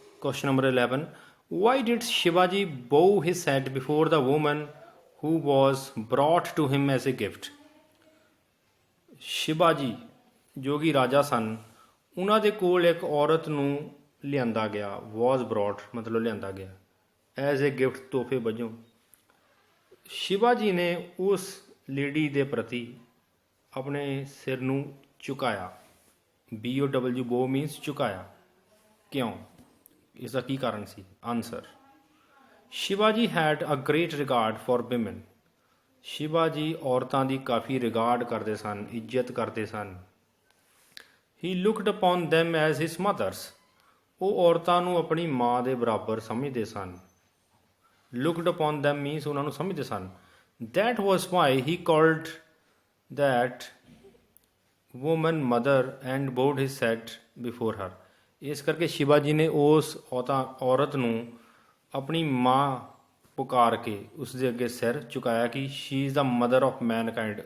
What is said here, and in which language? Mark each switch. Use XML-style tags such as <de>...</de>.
<en>Question number 11, why did Shivaji bow his head before the woman who was brought to him as a gift?</en> <pa>Shivaji ਜੋ ਕਿ ਰਾਜਾ ਸਨ, ਉਹਨਾਂ ਦੇ ਕੋਲ ਇੱਕ ਔਰਤ ਨੂੰ ਲਿਆਂਦਾ ਗਿਆ,</pa> <en>was brought</en> <pa>ਮਤਲਬ ਲਿਆਂਦਾ ਗਿਆ,</pa> <en>as a gift</en> <pa>ਤੋਹਫੇ ਵਜੋਂ। ਸ਼ਿਵਾਜੀ ਨੇ ਉਸ ਲੇਡੀ ਦੇ ਪ੍ਰਤੀ ਆਪਣੇ ਸਿਰ ਨੂੰ ਝੁਕਾਇਆ। BOW ਬੋ ਮੀਨਸ ਝੁਕਾਇਆ। ਕਿਉਂ? ਇਸ ਦਾ ਕੀ ਕਾਰਨ ਸੀ?</pa> <en>Answer, Shivaji had a great regard for women.</en> <pa>Shivaji ਔਰਤਾਂ ਦੀ ਕਾਫੀ ਰਿਗਾਰਡ ਕਰਦੇ ਸਨ, ਇੱਜ਼ਤ ਕਰਦੇ ਸਨ।</pa> <en>He looked upon them as his mothers.</en> <pa>ਉਹ ਔਰਤਾਂ ਨੂੰ ਆਪਣੀ ਮਾਂ ਦੇ ਬਰਾਬਰ ਸਮਝਦੇ ਸਨ।</pa> <en>looked upon them means</en> <pa>ਉਹਨਾਂ ਨੂੰ ਸਮਝਦੇ ਸਨ।</pa> <en>that was why he called that woman mother and bowed his head before her।</en> <pa>ਇਸ ਕਰਕੇ ਸ਼ਿਵਾਜੀ ਨੇ ਉਸ ਔਰਤ ਨੂੰ ਆਪਣੀ ਮਾਂ ਪੁਕਾਰ ਕੇ ਉਸ ਦੇ ਅੱਗੇ ਸਿਰ ਝੁਕਾਇਆ ਕਿ</pa> <en>she is the mother of mankind।</en>